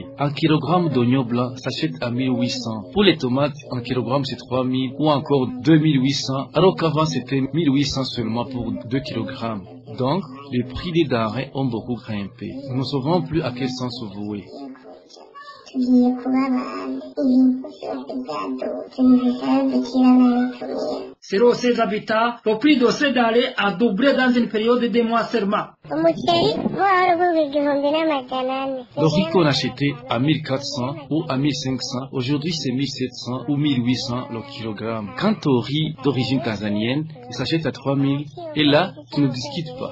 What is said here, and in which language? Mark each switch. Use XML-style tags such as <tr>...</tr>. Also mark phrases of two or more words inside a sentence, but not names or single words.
<fr>Un kilogramme d'oignon blanc s'achète à 1800. Pour les tomates, un kilogramme c'est 3000 ou encore 2800, alors qu'avant c'était 1800 seulement pour 2 kilogrammes. Donc, les prix des denrées ont beaucoup grimpé. Nous ne savons plus à quel sens se vouer.</fr> <rw>tugiye kubabana ibintu byose byadutse ntibizadukira na bitumira.</rw> <fr>Selon ces habitants, le prix de ces denrées a doublé dans une période de mois seulement. Le riz qu'on achetait à 1400 ou à 1500, aujourd'hui c'est 1700 ou 1800 le kilogramme. Quant au riz d'origine tanzanienne, il s'achète à 3000 et là, tu ne discutes pas.</fr>